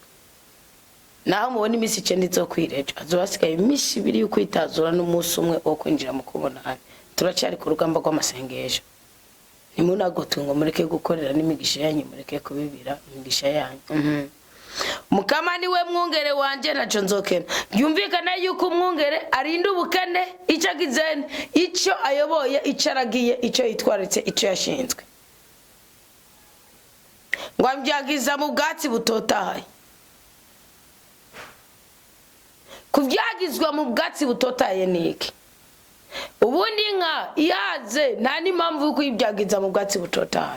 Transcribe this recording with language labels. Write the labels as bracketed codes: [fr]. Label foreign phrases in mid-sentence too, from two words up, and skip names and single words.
[rn] Naho mubona imisi 9 zo kwirejo, azobasigaye imisi 2 yo kwitazura n'umunsi umwe wo kwinjira mu kubonana. Turacyari ku rugamba rw'amasengesho. Nimunagotungo mureke gukorera n'imigisha yanyu, mureke kubibira imigisha yanyu. Mukama niwe mwungere wanje ntacyo nzokena. Byumvikana yuko umwungere arinda ubukene, icyo agizene, icyo ayoboye, icyo aragiye, icyo yitwaritse, icyo yashinzwe. Ngo ambyagiza mu bwatsi butotahaye. Kubyagizwa mu bwatsi butotaye niki? Ubundi nka iyaze nta n'impamvu yo kwibyagiza mu bwatsi butotaye.